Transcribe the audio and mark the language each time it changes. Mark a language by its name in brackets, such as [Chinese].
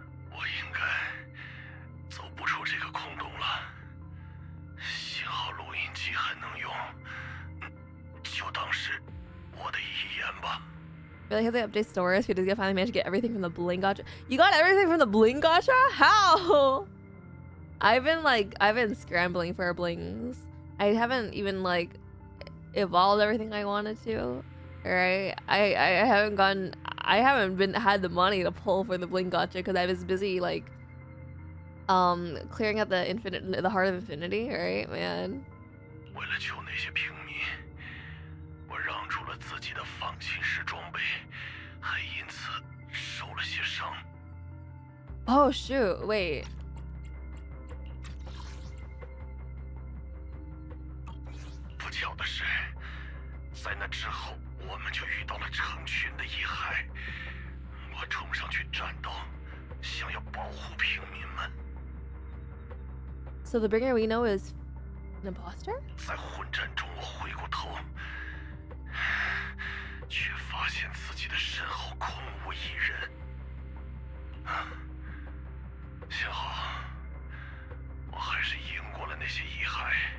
[Chinese] 我应该走不出这个空洞了。幸好录音机还能用，就当是我的遗言吧。 [English] Really hope they update stores. We did finally manage to get everything from the bling gacha. You got everything from the bling gacha? How? I've been scrambling for blings. I haven't even like evolved everything I wanted to. Right? I haven't had the money to pull for the bling gacha because I was busy like clearing out the heart of infinity, right, man? [Chinese] 为了救那些平民，我让出了自己的放琴式装备，还因此受了些伤。 [English] Oh shoot! Wait. [Chinese] 不巧的是，在那之后，我们就遇到了成群的蚁害。我冲上去战斗，想要保护平民们。 [English] So the bringer we know is an imposter? [Chinese] 在混战中，我回过头，却发现自己的身后空无一人。幸好，我还是赢过了那些蚁害。